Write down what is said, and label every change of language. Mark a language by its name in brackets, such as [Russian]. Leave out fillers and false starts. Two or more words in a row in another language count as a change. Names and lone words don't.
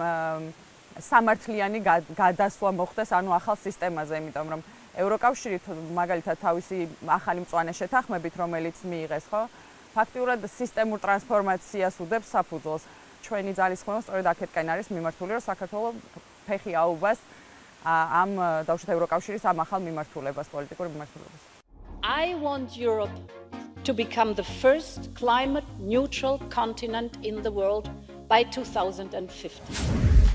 [Georgian] სამართლიანი გადასვლა მოხდეს, ანუ ახალ სისტემაზე, იმიტომ რომ ევროკავშირი მაგალითად თავისი ახალი მწვანე შეთანხმებით, რომელიც მიიღეს, ხო, ფაქტიურად სისტემურ ტრანსფორმაციას უდებს საფუძველს. ჩვენი ძალისხმევა სწორედ აქეთკენ არის მიმართული, რომ საქართველოს ფეხი აუბას ამ დავუშვათ ევროკავშირის ამ ახალ მიმართულებას, პოლიტიკურ მიმართულებას. [English] I want Europe to become the first climate neutral continent in the world by 2050.